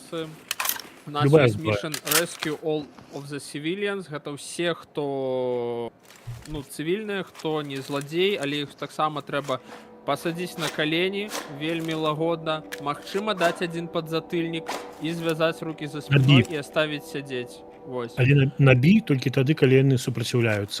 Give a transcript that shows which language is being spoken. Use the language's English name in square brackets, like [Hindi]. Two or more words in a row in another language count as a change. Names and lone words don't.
[Belarusian] У нас Любая ёсць зброя. [English] mission rescue all of the civilians. [Belarusian] Гэта ўсе, хто цывільныя, хто не зладзей, але іх таксама трэба пасадзіць на калені, вельмі лагодна. Магчыма даць адзін падзатыльнік і звязаць рукі за спіной Набіг. і аставіць сядзець. Вось. Але набій толькі тады, калі яны супраціўляюцца.